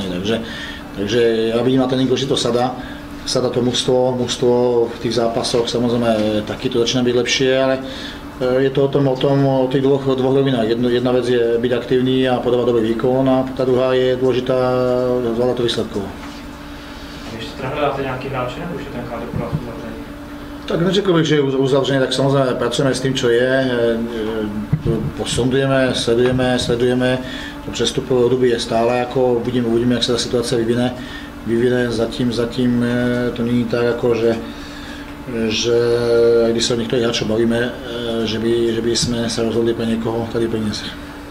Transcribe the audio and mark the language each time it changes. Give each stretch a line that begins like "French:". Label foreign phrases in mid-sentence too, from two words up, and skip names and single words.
Slovak: Takže ja vidím na tréningu, že to sadá to mužstvo v tých zápasoch, samozrejme taky to začína byť lepšie, ale je to o tých dvoch rovinách. Jedna vec je byť aktívny a podávať dobrý výkon a tá druhá je dôležitá zvládať to výsledkovo.
Czech: Ještě hledáte nějaký hráče, nebo už je ten kádr pro vás uzavřený? Tak neřekl bych, že je uzavřený, tak samozřejmě pracujeme s tím, co je, posondujeme, sledujeme, to přestupové období je stále, jako uvidíme, jak se ta situace vyvine, zatím to není tak, jako že když se o některých hráčov bavíme, že
Slovak: by sme sa rozhodli pre niekoho
Czech: tady priniesť.